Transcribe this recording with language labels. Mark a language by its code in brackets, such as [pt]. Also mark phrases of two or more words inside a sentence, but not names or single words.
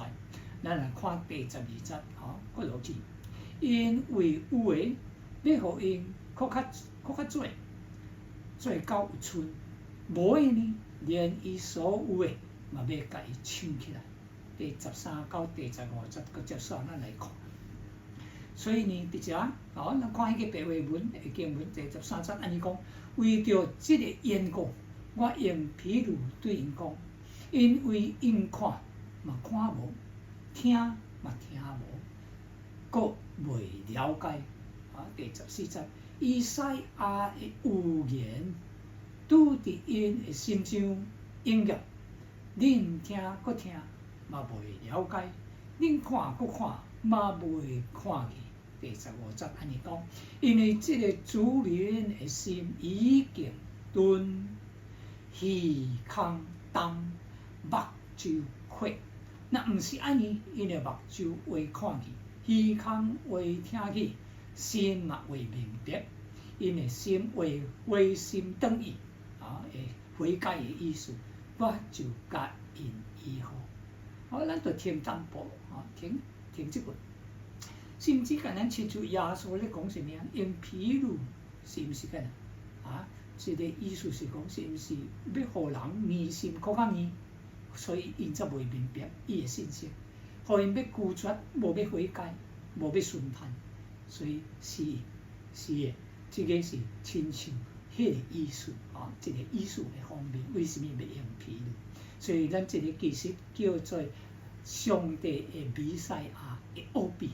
[nan] 咱來看第12節，過落去，因為有誒要互因佫較濟，做到有剩；無誒呢，連伊所有誒嘛要甲伊搶起來。第13到第15節個接續咱來看。所以呢，伫遮咱看迄個白話文嘅經文第13節安尼講，為着即個緣故，我用譬如對因講，因為因看嘛看無，聽嘛聽無，閣未了解。第14節，以賽亞嘅預言拄佇因嘅心上應驗，恁聽閣聽嘛未了解，恁看閣看嘛未看去。第15節安尼講，因為即個主人嘅心已經鈍，耳孔重，目睭缺。若毋是安尼，因嘅目睭會看去，耳孔會聽去，心嘛會明白。因嘅心會回心轉意，會悔改嘅意思，我就甲因醫好。好，咱就聽淡薄，聽即句。甚至甲咱親像耶穌咧講什麼啊？用譬如是毋是干啊？即個意思是講，是毋是要互人迷信更較迷，所以因則袂明白伊嘅信息，互因要拒絕，無要悔改，無要順判，所以是嘅，即個是親像迄個意思即個意思嘅方面，為什麼要用譬如？所以咱即個其實叫做上帝嘅彌賽亞嘅奧秘。